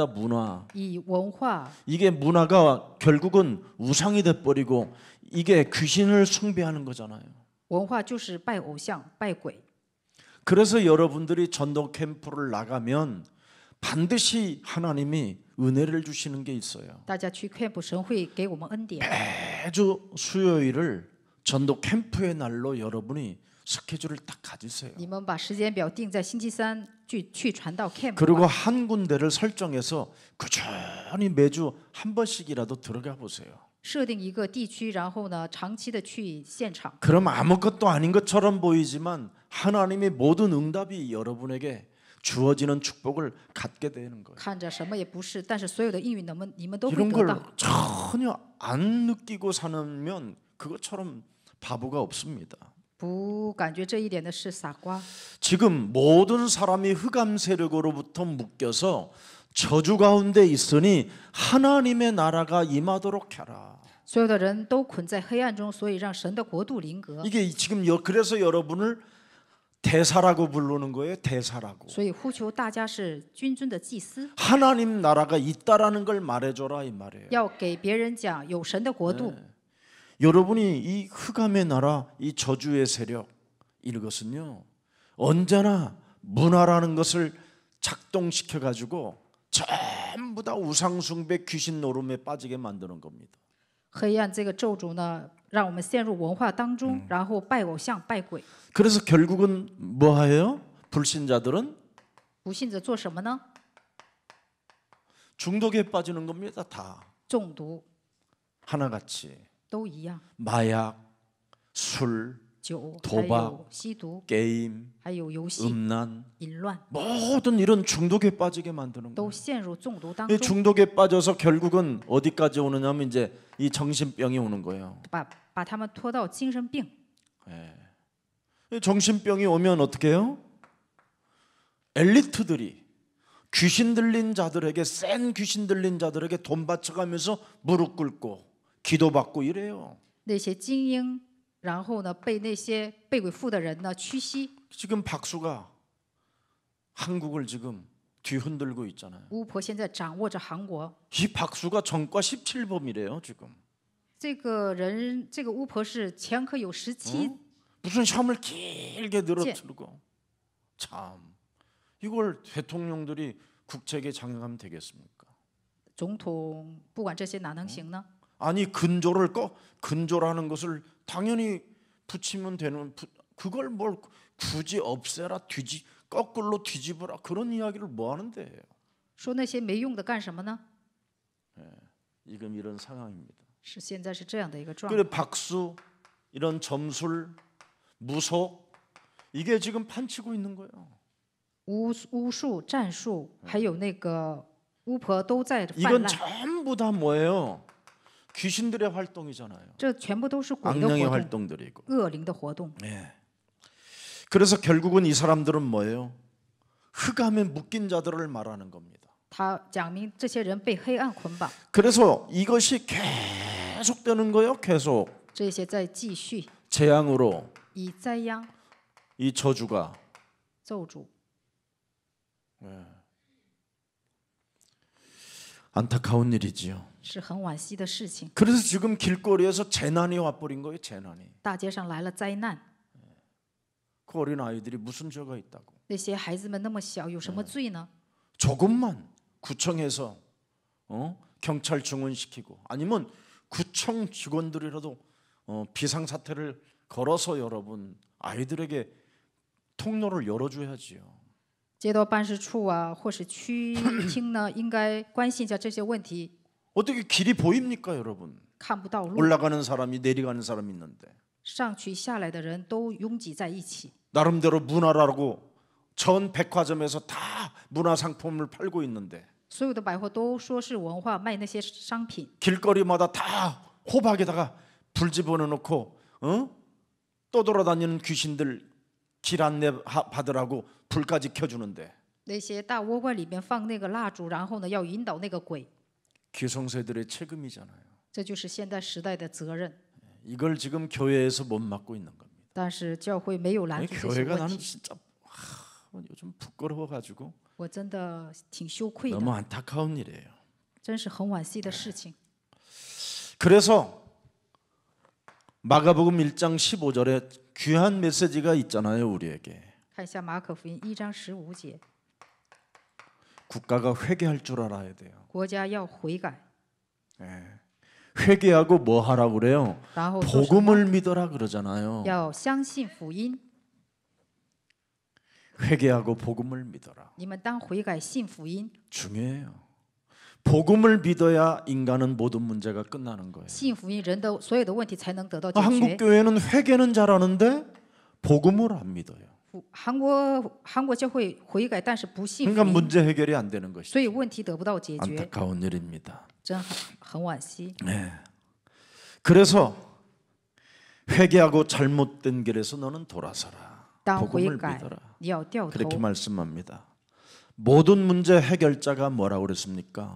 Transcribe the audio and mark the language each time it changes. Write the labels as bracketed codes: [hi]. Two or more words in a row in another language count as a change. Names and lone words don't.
[ko] 문화. [zh] 以文化 [ko] 이게 문화가 결국은 우상이 돼 버리고 이게 귀신을 숭배하는 거잖아요. [zh] 文化就是拜偶像、拜鬼。 [ko] 그래서 여러분들이 전도 캠프를 나가면 반드시 하나님이 은혜를 주시는 게 있어요. [zh] 大家去 camp 神会给我们恩典， [ko] 매주 수요일을 전도 캠프의 날로 여러분이 스케줄을 딱 가지세요. [zh] 你们把时间表定在星期三去传道 camp， [ko] 그리고 한 군데를 설정해서 꾸준히 매주 한 번씩이라도 들어가 보세요. [zh] 设定一个地区，然后呢长期的去现场。 [ko] 그럼 아무것도 아닌 것처럼 보이지만 하나님의 모든 응답이 여러분에게 주어지는 축복을 갖게 되는 거예요. [zh] 看着什么也不是，但是所有的应允你们都会 [ko] 이런 [zh] 得 [ko] 걸 [zh] 到。 [ko] 전혀 안 느끼고 사면 그것처럼 바보가 없습니다. [zh] 不感觉这一点的是傻瓜。 [ko] 지금 모든 사람이 흑암 세력으로부터 묶여서 저주 가운데 있으니 하나님의 나라가 임하도록 하라. [zh] 所有的人都捆在黑暗中，所以让神的国度临格。 [ko] 이게 지금 그래서 여러분을 대사라고 부르는 거예요. 대사라고. [zh] 所以呼求大家是君尊的祭司， [ko] 하나님 나라가 있다라는 걸 말해줘라 이 말이에요. [zh] 要给别人讲有神的国度。 [ko] 여러분이 이 흑암의 나라, 이 저주의 세력 이것은요 언제나 문화라는 것을 작동시켜 가지고 전부 다 우상 숭배, 귀신 노름에 빠지게 만드는 겁니다. [zh] 黑暗这个咒诅呢，让我们陷入文化当中，然后拜偶像、拜鬼。 [ko] 그래서 결국은 뭐예요? 불신자들은 [zh] 不信者做什么呢？ [ko] 중독에 빠지는 겁니다. 다 [zh] 中毒 [ko] 하나같이 [zh] 都一样， [ko] 마약, 술, [zh] 酒，还 [ko] 도박 [zh] 有吸毒， [ko] 게임, [zh] 还有游戏、 [ko] 음란 [zh] 淫乱， [ko] 모든 이런 중독에 빠지게 만드는 [zh] 都 [ko] 거예요. [zh] 陷入中毒当 [ko] 이 [zh] 中， [ko] 중독에 빠져서 결국은 어디까지 오느냐면 이제 이 정신병이 오는 거예요. [zh] 把他们拖到精神病。 [ko] 이 정신병이 오면 어떻게 해요? 엘리트들이 귀신 들린 자들에게 센 귀신 들린 자들에게 돈 바쳐가면서 무릎 꿇고 기도받고 이래요. [zh] 那些精英，然后呢被那些被鬼附的人呢屈膝。 [ko] 지금 박수가 한국을 지금 뒤흔들고 있잖아요. [zh] 巫婆现在掌握着韩国， [ko] 이 박수가 전과 17범이래요 지금. [zh] 这个人，这个巫婆是前科有17， [ko] 무슨 샴을 길게 늘어뜨리고 참 이걸 대통령들이 국책에 장악하면 되겠습니까? [zh] 总统不管这些哪能行呢？ [ko] 아니 근조라는 것을 당연히 붙이면 되는 그걸 뭘 굳이 없애라 거꾸로 뒤집어라 그런 이야기를 뭐 하는데요? [zh] 说那些没用的干什么呢？ [ko] 지금 이런 상황입니다. [zh] 是现在是这样的一个状 [ko] 그래 [zh] 况。 [ko] 박수 이런 점술 무속 이게 지금 판치고 있는 거예요. [zh] 巫术、战术，还有那个巫婆都在泛 [ko] 이건 [zh] 滥， [ko] 전부 다 뭐예요? 귀신들의 활동이잖아요. [zh] 这全部都是鬼的 [ko] 악령의 [zh] 活动， [ko] 활동들이고. [zh] 恶灵的活动。 [ko] 네. 그래서 결국은 이 사람들은 뭐예요? 흑암에 묶인 자들을 말하는 겁니다. [zh] 他讲明这些人被黑暗捆绑， [ko] 그래서 이것이 계속되는 거예요. 계속 [zh] 这些在继续 [ko] 재앙으로 [zh] 以灾殃 [ko] 이 저주가 [zh] 咒诅。 [ko] 안타까운 일이지요. [zh] 是很惋惜的事情。 [ko] 그래서 지금 길거리에서 재난이 와버린 거예요. 재난이. [zh] 大街上来了灾难， [ko] 그 어린 아이들이 무슨 죄가 있다고? [zh] 那些孩子们那么小，有什么罪呢？ [ko] 조금만 구청에서 경찰 증언시키고 아니면 구청 직원들이라도 비상사태를 걸어서 여러분 아이들에게 통로를 열어줘야지요. [zh] 街道办事处啊，或是区厅呢，应该关心一下这些问题。 [ko] 어떻게 길이 보입니까, 여러분? [zh] 看不到路， [ko] 올라가는 사람이 내려가는 사람이 있는데 [zh] 上去下来的人都拥挤在一起。 [ko] 나름대로 문화라고 전 백화점에서 다 문화 상품을 팔고 있는데 [zh] 所有的百货都说是文化，卖那些商品， [ko] 길거리마다 다 호박에다가 불 집어넣고 떠돌아다니는 귀신들 길 안내 받으라고 불까지 켜주는데 [zh] 那些大窝瓜里面放那个蜡烛，然后呢要引导那个鬼， [ko] 기성세들의 책임이잖아요. [zh] 这就是现代时代的责任。 [ko] 이걸 지금 교회에서 못 맡고 있는 겁니다. [zh] 但是教会没有拦 [ko] 아니, [zh] 住这些 [ko] 교회가 [zh] 问 [ko] 나는 [zh] 题， [ko] 진짜 요즘 부끄러워가지고 [zh] 我真的挺羞愧的， [ko] 너무 안타까운 일이에요. [zh] 真是很惋惜的事情。 [ko] 그래서 마가복음 1장 15절에 귀한 메시지가 있잖아요, 우리에게. [zh] 看一下马可福音1章15节， [ko] 국가가 회개할 줄 알아야 돼요. [zh] 国家要悔改， [ko] 회개하고 뭐 하라고 그래요? [zh] 然后做什么 [ko] 복음을 믿어라 그러잖아요. [zh] 要相信福音， [ko] 회개하고 복음을 믿어라. [zh] 你们当悔改信福音， [ko] 중요해요. 복음을 믿어야 인간은 모든 문제가 끝나는 거예요. [zh] 信福音，人的所有的问题才能得到解 [ko] 한국 [zh] 决。 [ko] 교회는 회개는 잘하는데 복음을 안 믿어요. [zh] 韩国教会悔改，但是不信福 [ko] 그러니까 [zh] 音， [ko] 문제 해결이 안 되는 [zh] 所 [ko] 것이죠. [zh] 以问题得不到解决， [ko] 안타까운 일입니다. [zh] 真很惋惜。 [ko] 그래서 회개하고 잘못된 길에서 너는 돌아서라. [zh] 当悔 [ko] 복음을 [zh] 改 [ko] 믿어라. ， [zh] 你要掉 [ko] 그렇게 [zh] 头。 [ko] 말씀합니다. 모든 문제 해결자가 뭐라고 그랬습니까?